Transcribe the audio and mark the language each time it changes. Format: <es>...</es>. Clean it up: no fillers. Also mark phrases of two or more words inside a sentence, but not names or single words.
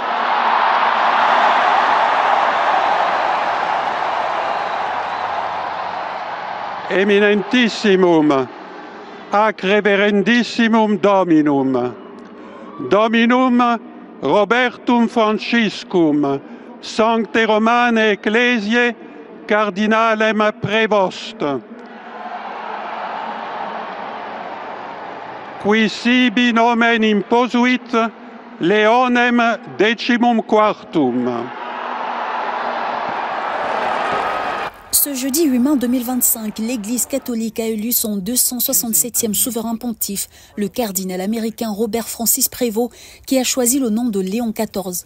<la>Eminentissimum, ac reverendissimum Dominum, Dominum Robertum Franciscum, Sancte Romane Ecclesiae, Cardinalem Prevost, qui sibi nomen imposuit Leonem XIV.</la> <fr>Ce jeudi 8 mai 2025, l'Église catholique a élu son 267e souverain pontife, le cardinal américain Robert Francis Prévost, qui a choisi le nom de Léon XIV.</fr>